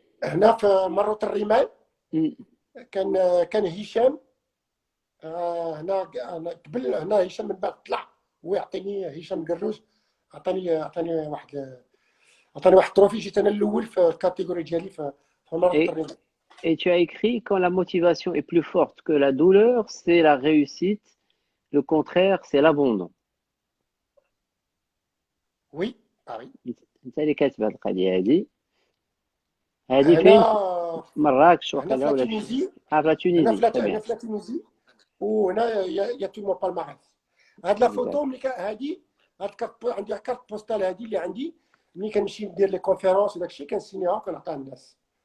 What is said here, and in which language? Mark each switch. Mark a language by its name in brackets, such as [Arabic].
[Arabic] هنا في مرة الرمال كان هشام هنا قبل. هنا هشام من بعد طلع هو يعطيني، هشام قروز عطاني واحد تروفي. جيت انا الاول في الكاتيجوري ديالي في مرة الرمال. [French] Et tu as écrit quand la motivation est plus forte que la douleur, c'est la réussite. Le contraire, c'est l'abandon. Oui, oui. [Arabic] انت اللي كاتب هذه القضيه هذه فين؟ مراكش وقيلا ولا تونيزي. في تونيزي. هنا في تونيزي وهنا يا تو مون بالماريس. هاد لا فوتو ملي هادي هاد كارت عندي كارت بوستال هادي اللي عندي ملي كنمشي ندير لي كونفيرونس وداك الشيء كنسينيها وكنعطيها للناس.